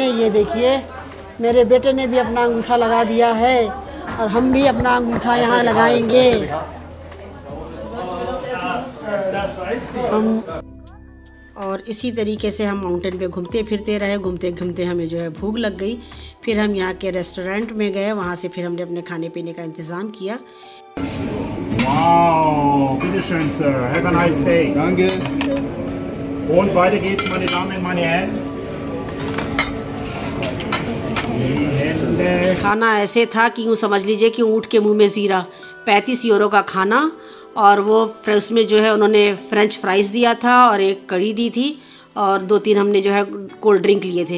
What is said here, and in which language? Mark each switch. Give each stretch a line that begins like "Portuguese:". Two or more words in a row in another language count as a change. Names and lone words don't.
Hindi: ये देखिए मेरे बेटे ने भी अपना अंगूठा लगा दिया है और हम भी अपना अंगूठा यहाँ लगाएंगे। हम और इसी तरीके से हम माउंटेन पे घूमते फिरते रहे। घूमते घूमते हमें जो है भूख लग गई। फिर हम यहाँ के रेस्टोरेंट में गए, वहाँ से फिर हमने अपने खाने पीने का इंतज़ाम किया।
German: Wow, bitte schön,
English: Sir. Have a nice day.
German: Danke. Und weiter geht's, meine Damen und meine Herren.
Hindi: खाना ऐसे था कि यूँ समझ लीजिए कि ऊँट के मुंह में ज़ीरा। 35 यूरो का खाना, और वो उसमें जो है उन्होंने
English: French fries
Hindi: दिया था और एक कड़ी दी थी और 2-3 हमने जो है
English: cold drink
Hindi: लिए थे।